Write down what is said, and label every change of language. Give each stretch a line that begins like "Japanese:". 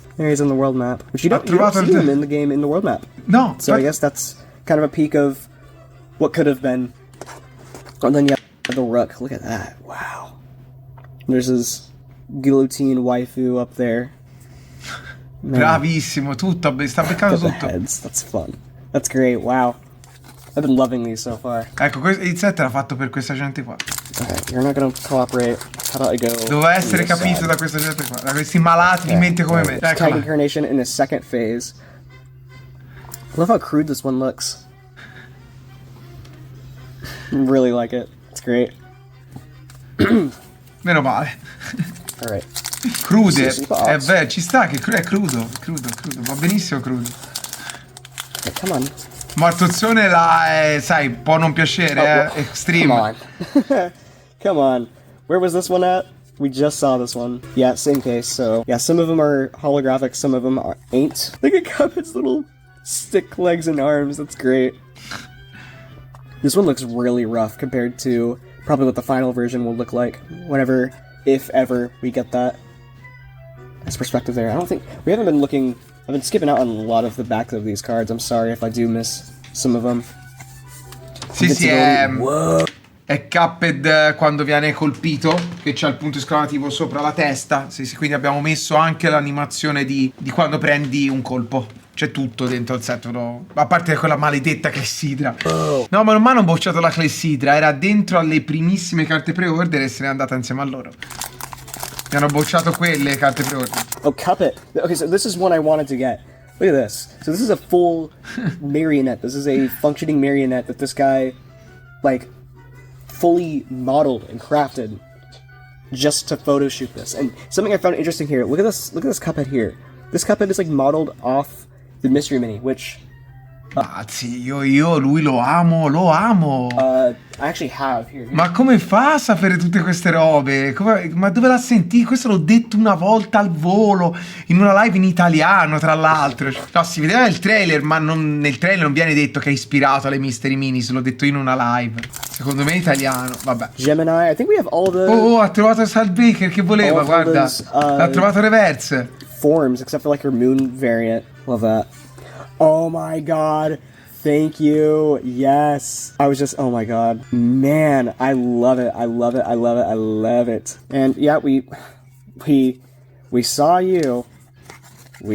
English: There he's on the world map. Which you don't see him in the game in the world map. No. So I guess that's kind of a peek of what could have been. And then you have the Rook. Look at that. Wow. There's his guillotine waifu up there. Man.
Italian: Bravissimo, tutto, sta beccando tutto.
English: Heads. That's fun. That's great. Wow. I've been loving these so far.
Italian: Ecco, il set era fatto per questa gente qua.
English: Okay, you're not gonna cooperate. How about I go?
Italian: Doveva essere capito da questa gente qua, da questi malati di mente come me.
English: Titan Incarnation in the second phase. I love how crude this one looks. Really like it. It's great.
Italian: Meno male.
English: Alright.
Italian: Crude, è vero, ci sta che è crudo, va benissimo crudo.
English: Okay, come on.
Italian: Martozzone sai, può non piacere, extreme.
English: Come on. Come on. Where was this one at? We just saw this one. Yeah, same case, so... Yeah, some of them are holographic, some of them ain't. Look at Cuphead's little stick legs and arms, that's great. This one looks really rough compared to probably what the final version will look like. Whenever, if ever, we get that. Nice perspective there. I don't think... We haven't been looking... I've been skipping out on a lot of the backs of these cards. I'm sorry if I do miss some of them.
Italian: Sì, è Cuphead quando viene colpito, che c'ha il punto esclamativo sopra la testa. Sì, quindi abbiamo messo anche l'animazione di quando prendi un colpo. C'è tutto dentro il set, no? A parte quella maledetta clessidra. No, ma non mi hanno bocciato la clessidra, era dentro alle primissime carte pre-order e se n'è andata insieme a loro. Mi hanno bocciato quelle carte pre-order.
English: Oh, Cuphead. Okay, so this is one I wanted to get. Look at this. So this is a full marionette. This is a functioning marionette that this guy, like, fully modeled and crafted just to photo shoot this. And something I found interesting here. Look at this Cuphead here. This Cuphead is like modeled off the Mystery Mini, which...
Italian: Sì, io lui lo amo.
English: I actually have here.
Italian: Ma come fa a sapere tutte queste robe? Ma dove l'ha sentito? Questo l'ho detto una volta al volo, in una live in italiano, tra l'altro. No, si vedeva nel trailer, ma nel trailer non viene detto che è ispirato alle Mystery Minis, l'ho detto in una live. Secondo me è italiano, vabbè.
English: Gemini, I think we have all the...
Italian: Oh, ha trovato Salt Baker, che voleva, guarda. L'ha trovato reverse.
English: Forms, except for like her moon variant. Love that. Oh my god. Thank you. Yes. I was just, oh my god. Man, I love it. I love it. I love it. I love it. And yeah, we saw you. We